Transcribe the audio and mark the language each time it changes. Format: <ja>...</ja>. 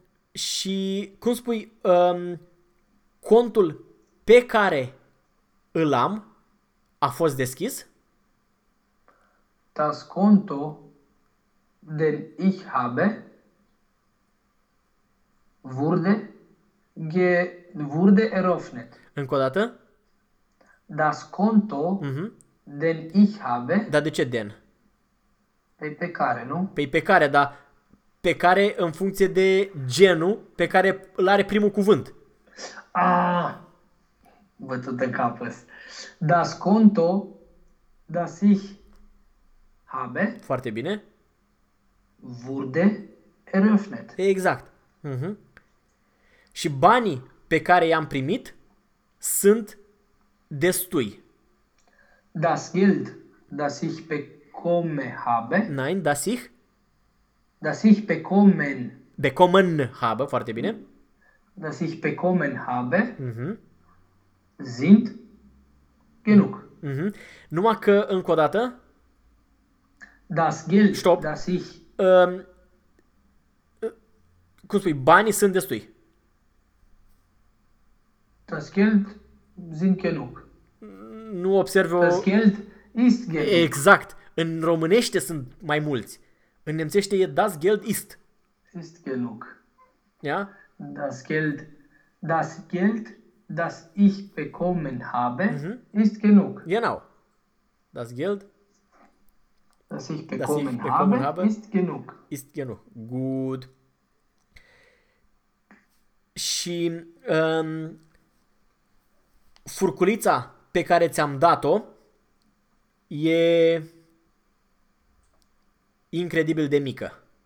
<ro>Și cum spui contul pe care... Îl am? A fost deschis?</ro> <de>Das Konto, den ich habe, wurde eröffnet.</de> <ro>Încă o dată?</ro> <de>Das Konto, den ich habe.</de> <ro>Dar de ce den? Păi pe care, nu? Păi pe care, dar pe care în funcție de genul pe care îl are primul cuvânt. Bătut în cap ăsta.</ro> <de>Das Konto, das ich habe.</de> <ro>Foarte bine.</ro> <de>Wurde eröffnet.</de> <ro>Exact. Și banii pe care i-am primit sunt destui.</ro> <de>Das Geld, das ich bekomme habe. Nein, das ich. Das ich bekommen. Bekommen habe,</de> <ro>foarte bine.</ro> <de>Das ich bekommen habe. Sind Genug.</de> <ro>Numai că, încă o dată.</ro> <de>Das Geld. Stop. Das ich.</de> <ro>Cum spui, banii sunt destui.</ro> <de>Das Geld sind genug.</de> <ro>Nu observ o...</ro> <de>Das Geld ist genug.</de> <ro>Exact. În românește sunt mai mulți. În nemțește e</ro> <de>das Geld ist. Ist genug. Ia? Yeah? Das Geld... Das Geld, das ich bekommen habe, ist genug. Genau. Das Geld, das ich bekommen habe, ist genug. Ist genug. Gut.</de> <ro>Și furculița pe care ți-am dat-o e incredibil de mică.</ro>